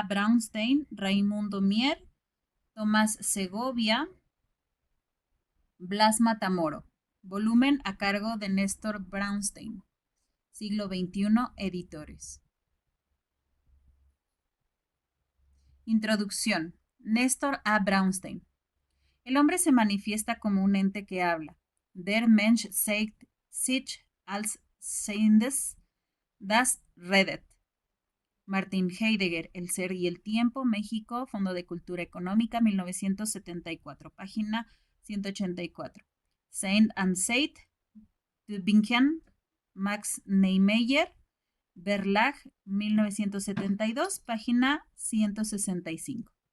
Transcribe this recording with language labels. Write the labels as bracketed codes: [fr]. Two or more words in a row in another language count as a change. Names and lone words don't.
[es] Braunstein, Raimundo Mier, Tomás Segovia, Blas Matamoro. Volumen a cargo de Néstor Braunstein. Siglo XXI, editores. Introducción. Néstor A. Braunstein. El hombre se manifiesta como un ente que habla. [de] Der Mensch sagt sich als Seiendes, das redet. [es] Martin Heidegger, El ser y el tiempo, México, Fondo de Cultura Económica, 1974, página 184. [de] Saint and Seid, Tübingen, Max Neymeyer, Verlag, 1972, [es] página 165.